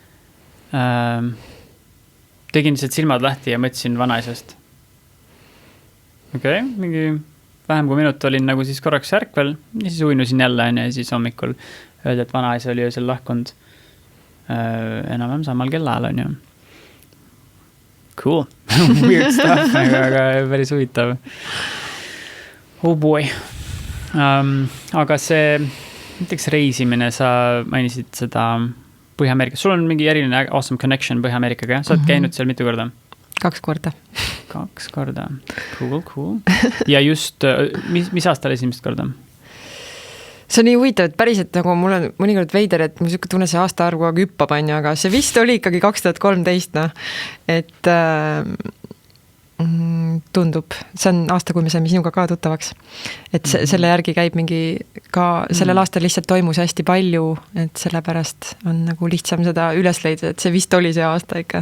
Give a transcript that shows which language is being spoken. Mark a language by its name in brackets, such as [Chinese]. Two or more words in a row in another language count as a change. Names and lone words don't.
[Estonian] Tegin lihtsalt silmad lahti ja mõtlesin vanaisast. Mingi vähem kui minut olin nagu siis korraks ärkvel ja siis uinusin jälle ja siis hommikul öeldi, et vanaisa oli öösel lahkunud enam samal kellaajal on ju. [English] Cool. Weird stuff, [Estonian] aga päris huvitav. [English] Oh boy. [Estonian] Aga see näiteks reisimine, sa mainisid seda Põhja-Ameerikas. Sul on mingi eriline [English] awesome connection [Estonian] Põhja-Ameerikaga, ja? Sa oled käinud seal mitu korda? 2 korda. 2 korda. Cool. Ja just, mis aastal esimest korda? See on nii huvitav, et päriselt nagu mul on mõnikord veider, et mul siuke tunne see aasta arv kogu hüppab on ju, aga see vist oli ikkagi 2013, et tundub, see on aasta, kui me saime sinuga ka tuttavaks, et selle järgi käib mingi ka sellel aastal lihtsalt toimus hästi palju, et sellepärast on nagu lihtsam seda üles leida, et see vist oli see aasta ikka.